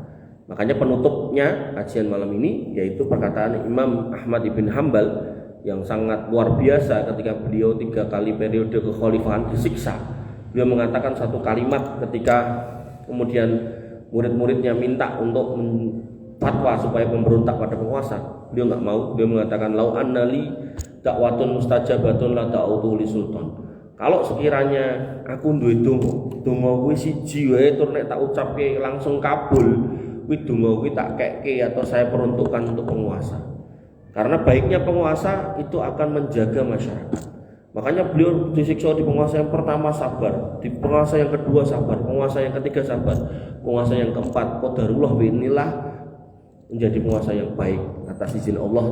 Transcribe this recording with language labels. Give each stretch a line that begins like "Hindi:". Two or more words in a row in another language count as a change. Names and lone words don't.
Indonesian: Makanya penutupnya kajian malam ini yaitu perkataan Imam Ahmad ibn Hambal yang sangat luar biasa ketika beliau 3 kali periode kekhalifahan disiksa. Beliau mengatakan satu kalimat ketika kemudian murid-muridnya minta untuk fatwa supaya pemberontak pada penguasa. Beliau nggak mau. Beliau mengatakan
Arabic: لو أن لي دعوة مستجابة لدعوت للسلطان.
Indonesian: Kalau sekiranya
Javanese: aku duwe donga kuwi siji wae tur nek tak ucapke langsung kabul, kuwi donga kuwi tak kekke
Indonesian: atau saya peruntukkan untuk penguasa. Karena baiknya penguasa itu akan menjaga masyarakat. Makanya beliau disiksa di penguasa yang pertama sabar, di penguasa yang kedua sabar, penguasa yang ketiga sabar, penguasa yang keempat
Arabic: قدر الله بإذن الله
Indonesian: menjadi penguasa yang baik atas izin Allah.